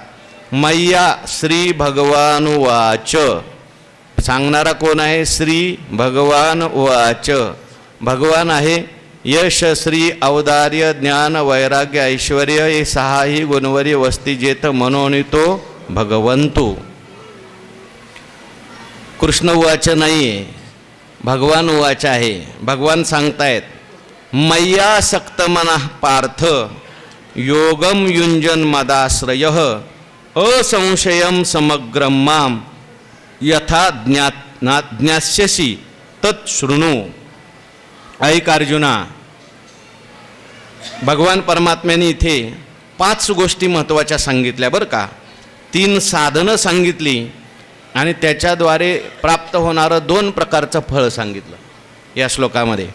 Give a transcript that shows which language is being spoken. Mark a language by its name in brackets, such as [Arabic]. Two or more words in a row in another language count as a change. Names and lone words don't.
[Sanskrit] मैया श्री भगवान वाच. [Marathi] सांगणारा कोण आहे? [Sanskrit] श्री भगवान वाच. [Marathi] भगवान आहे. यश श्री औदार्य ज्ञान वैराग्य ऐश्वर हे सहाही गुणवरी वस्ती जेथ मनोनी तो भगवंतू. [Sanskrit] कृष्ण उवाच [Marathi] नाही आहे, [Sanskrit] भगवान उवाच [Marathi] आहे. भगवान सांगतायत, [Sanskrit] मय्या सक्तमनः पार्थ योगम युंजन मदाश्रयः असंशयम समग्रम माम यथा ज्ञास्यसि तत्शृणु. [Marathi] ऐक अर्जुना, भगवान परमात्म्याने इथे 5 गोष्टी महत्त्वाच्या सांगितल्या बरं का. 3 साधनं सांगितली आणि त्याच्याद्वारे प्राप्त होणारं 2 प्रकारचं फळ सांगितलं या श्लोकामध्ये.